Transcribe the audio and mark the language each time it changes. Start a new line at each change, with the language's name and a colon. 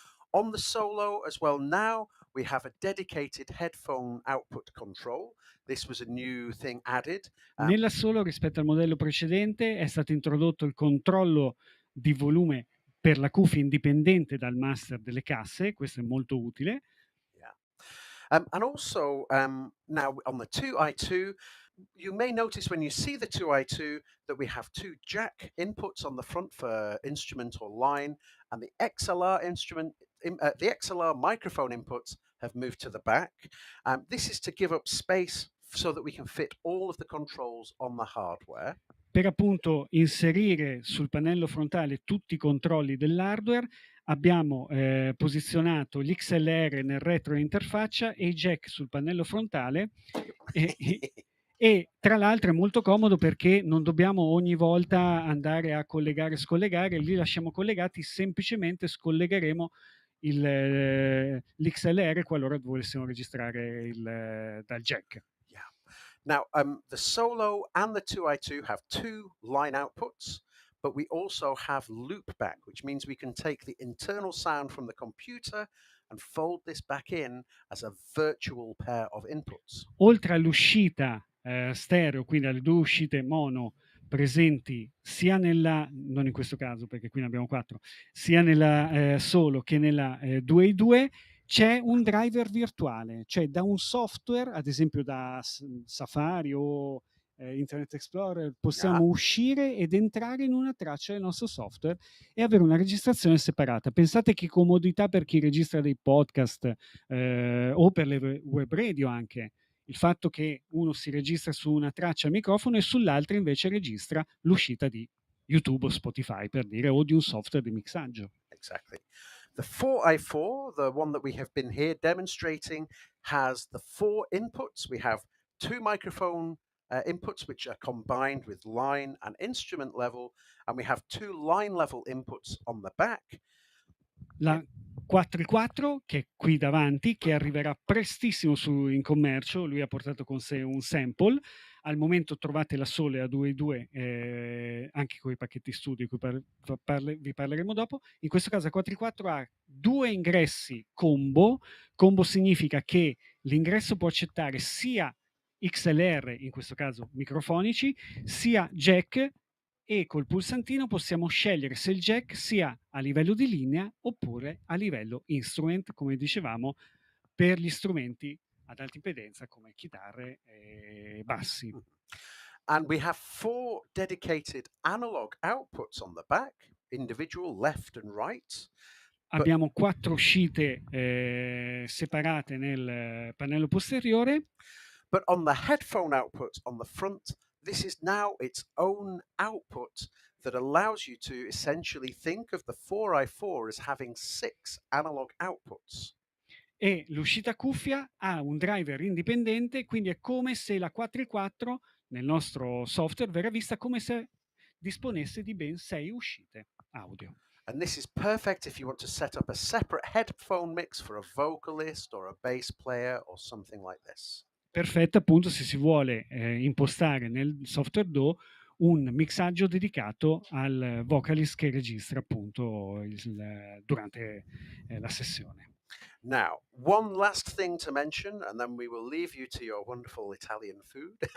English: On the Solo as well now, we have a dedicated headphone output control. This was a new thing added.
Italian: Nella Solo, rispetto al modello precedente, è stato introdotto il controllo di volume per la cuffia indipendente dal master delle casse, questo è molto utile.
English: Yeah. And also now on the 2i2, you may notice when you see the 2i2 that we have 2 jack inputs on the front for instrument or line, and the XLR the XLR microphone inputs have moved to the back. This is to give up space so that we can fit all of the controls on the hardware.
Italian: Per appunto inserire sul pannello frontale tutti i controlli dell'hardware, abbiamo posizionato l'XLR nel retro dell'interfaccia e i jack sul pannello frontale e tra l'altro è molto comodo perché non dobbiamo ogni volta andare a collegare e scollegare, li lasciamo collegati, semplicemente scollegheremo l'XLR qualora volessimo registrare dal jack.
English: Yeah. Now, the Solo and the 2i2 have two line outputs, but we also have loopback, which means we can take the internal sound from the computer and fold this back in as a virtual pair of inputs.
Italian: Oltre all'uscita stereo, quindi alle due uscite mono presenti sia nella, non in questo caso perché qui ne abbiamo 4, sia nella solo che nella 2i2, c'è un driver virtuale, cioè da un software, ad esempio da Safari o Internet Explorer,
English: Yeah.
Italian: possiamo uscire ed entrare in una traccia del nostro software e avere una registrazione separata. Pensate che comodità per chi registra dei podcast o per le web radio anche, il fatto che uno si registra su una traccia al microfono e sull'altra invece registra l'uscita di YouTube o Spotify, per dire, o di un software di mixaggio.
English: Exactly. The 4i4, the one that we have been here demonstrating, has the four inputs. We have two microphone inputs, which are combined with line and instrument level, and we have two line level inputs on the back.
Italian: La 4i4 che è qui davanti, che arriverà prestissimo in commercio, lui ha portato con sé un sample, al momento trovate la solo e a 2i2 anche con i pacchetti studio di cui vi parleremo dopo. In questo caso la 4i4 ha due ingressi combo. Combo significa che l'ingresso può accettare sia XLR, in questo caso microfonici, sia jack, e col pulsantino possiamo scegliere se il jack sia a livello di linea oppure a livello instrument, come dicevamo, per gli strumenti ad alta impedenza come chitarre e bassi.
English: And we have four dedicated analog outputs on the back, individual left and right.
Italian: Abbiamo 4 uscite separate nel pannello posteriore.
English: But on the headphone output on the front, this is now its own output that allows you to essentially think of the 4i4 as having 6 analog outputs.
Italian: E l'uscita cuffia ha un driver indipendente, quindi è come se la 4i4 nel nostro software verrà vista come se disponesse di ben 6 uscite audio.
English: And this is perfect if you want to set up a separate headphone mix for a vocalist or a bass player or something like this.
Italian: Perfetta appunto se si vuole impostare nel software DAW un mixaggio dedicato al vocalist che registra appunto durante la sessione.
English: Now, one last thing to mention, and then we will leave you to your wonderful Italian food.